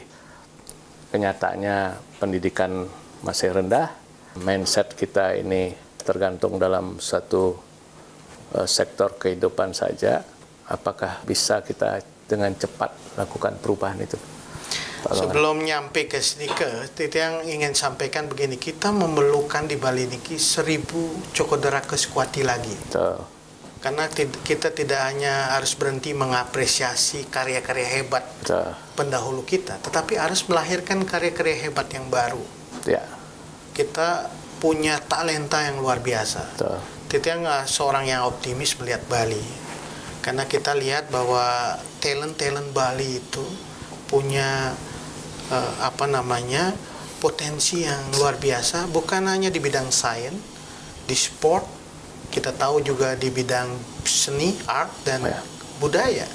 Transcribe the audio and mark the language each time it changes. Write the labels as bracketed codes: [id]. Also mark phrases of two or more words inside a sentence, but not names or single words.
[id] Kenyataannya pendidikan masih rendah, mindset kita ini tergantung dalam satu sektor kehidupan saja. Apakah bisa kita dengan cepat lakukan perubahan itu? Sebelum nyampe ke sini, yang ingin sampaikan begini, kita memerlukan di Bali niki 1000 cokodera kesekuati lagi. Karena kita tidak hanya harus berhenti mengapresiasi karya-karya hebat pendahulu kita, tetapi harus melahirkan karya-karya hebat yang baru. Ya. Kita punya talenta yang luar biasa. Yang seorang yang optimis melihat Bali, karena kita lihat bahwa talent Bali itu punya potensi yang luar biasa, bukan hanya di bidang sains, di sport, kita tahu juga di bidang seni, art dan budaya.